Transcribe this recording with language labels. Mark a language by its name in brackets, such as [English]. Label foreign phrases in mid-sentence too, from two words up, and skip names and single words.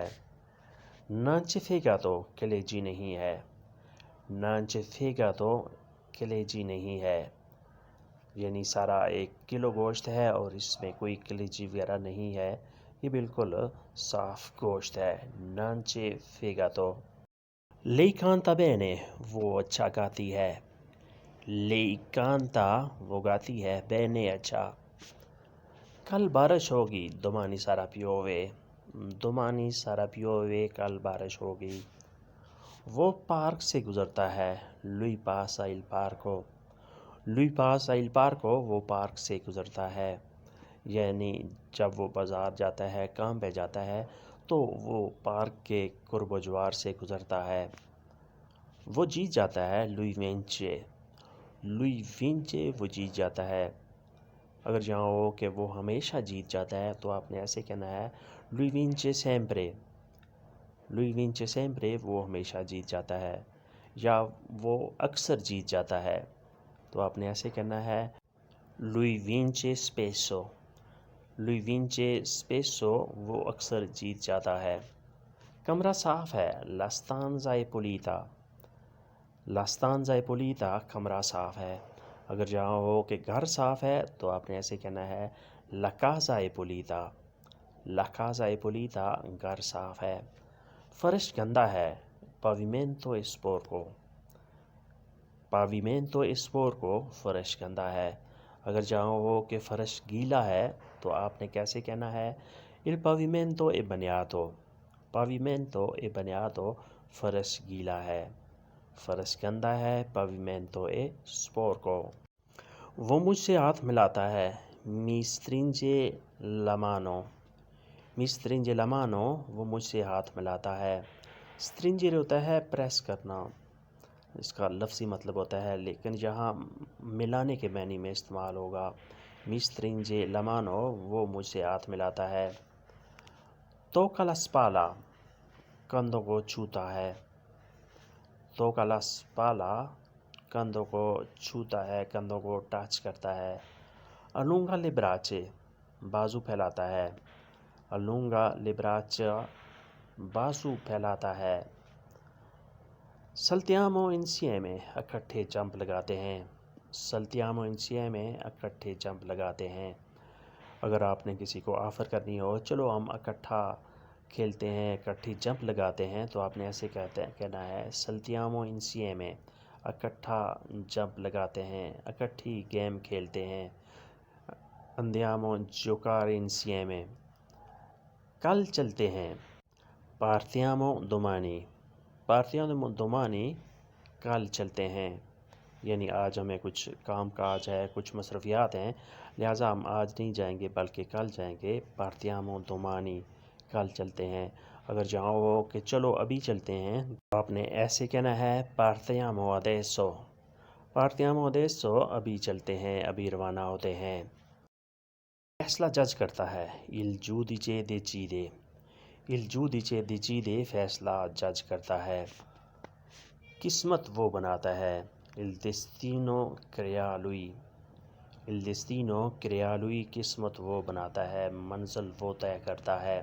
[Italian] non c'è fegato, [Urdu] کلیجی نہیں ہے، [Italian] non c'è fegato, [Urdu] کلیجی نہیں ہے، یعنی سارا 1 کلو گوشت ہے اور اس میں کوئی کلیجی وغیرہ نہیں ہے، یہ بالکل صاف گوشت ہے۔ [Italian] non c'è fegato. lei canta bene، [Urdu] وہ اچھا گاتی ہے، [Italian] lei canta، [Urdu] وہ گاتی ہے، bene، اچھا۔ کل بارش ہوگی، [Italian] domani sarà piove، domani sarà piove، [Urdu] کل بارش ہوگی۔ وہ پارک سے گزرتا ہے، [Italian] lui passa il parco، lui passa il parco، [Urdu] وہ پارک سے گزرتا ہے، یعنی جب وہ بازار جاتا ہے، کام پہ جاتا ہے تو وہ پارک کے قرب و جوار سے گزرتا ہے۔ وہ جیت جاتا ہے، [Italian] lui vince. lui vince [Urdu] وہ جیت جاتا ہے. اگر جہاں ہو کہ وہ ہمیشہ جیت جاتا ہے تو آپ نے ایسے کہنا ہے [Italian] lui vince sempre. lui vince sempre [Urdu] وہ ہمیشہ جیت جاتا ہے. یا وہ اکثر جیت جاتا ہے تو آپ نے ایسے کہنا ہے [Italian] lui vince spesso. lui vince spesso [Urdu] وہ اکثر جیت جاتا ہے. کمرہ صاف ہے، [Italian] la stanza è pulita. la stanza è pulita [Urdu] کمرہ صاف ہے. اگر جہاں ہو کہ گھر صاف ہے تو آپ نے ایسے کہنا ہے [Italian] la casa è pulita. la casa è pulita [Urdu] گھر صاف ہے. فرش گندا ہے، [Italian] pavimento è sporco. pavimento è sporco [Urdu] فرش گندا ہے. اگر جہاں ہو کہ فرش گیلا ہے تو آپ نے کیسے کہنا ہے [Italian] il pavimento è bagnato. pavimento è bagnato [Urdu] فرش گیلا ہے، فرش گندا ہے. [Italian] pavimento è sporco. [Urdu] وہ مجھ سے ہاتھ ملاتا ہے، [Italian] mi stringe la mano. mi stringe la mano [Urdu] وہ مجھ سے ہاتھ ملاتا ہے. stringere ہوتا ہے پریس کرنا، اس کا لفظی مطلب ہوتا ہے، لیکن یہاں ملانے کے معنی میں استعمال ہوگا. [Italian] mi stringe la mano [Urdu] وہ مجھ سے ہاتھ ملاتا ہے. [Italian] tocca la spalla [Urdu] کندھوں کو چھوتا ہے. [Italian] tocca la spalla [Urdu] کندھوں کو چھوتا ہے، کندھوں کو ٹچ کرتا ہے. [Italian] allunga le braccia [Urdu] بازو پھیلاتا ہے. [Italian] allunga le braccia [Urdu] بازو پھیلاتا ہے. [Italian] saltiamo insieme [Urdu] اکٹھے جمپ لگاتے ہیں. [Italian] saltiamo insieme [Urdu] اکٹھے جمپ لگاتے ہیں. اگر آپ نے کسی کو آفر کرنی ہو چلو ہم اکٹھا کھیلتے ہیں، اکٹھی جمپ لگاتے ہیں، تو آپ نے ایسے کہنا ہے [Italian] saltiamo insieme [Urdu] اکٹھا جمپ لگاتے ہیں، اکٹھی گیم کھیلتے ہیں. [Italian] andiamo a giocare insieme [Urdu] کل چلتے ہیں. [Italian] partiamo domani. partiamo domani [Urdu] کل چلتے ہیں، یعنی آج ہمیں کچھ کام کاج ہے، کچھ مصروفیات ہیں، لہٰذا ہم آج نہیں جائیں گے بلکہ کل جائیں گے. [Italian] partiamo domani [Urdu] کل چلتے ہیں. اگر جہاں ہو کہ چلو ابھی چلتے ہیں تو آپ نے ایسے کہنا ہے [Italian] partiamo adesso. partiamo adesso [Urdu] ابھی چلتے ہیں، ابھی روانہ ہوتے ہیں. فیصلہ جج کرتا ہے، [Italian] il giudice decide. il giudice decide [Urdu] فیصلہ جج کرتا ہے. قسمت وہ بناتا ہے، [Italian] il destino crea lui. il destino crea lui [Urdu] قسمت وہ بناتا ہے، منزل وہ طے کرتا ہے.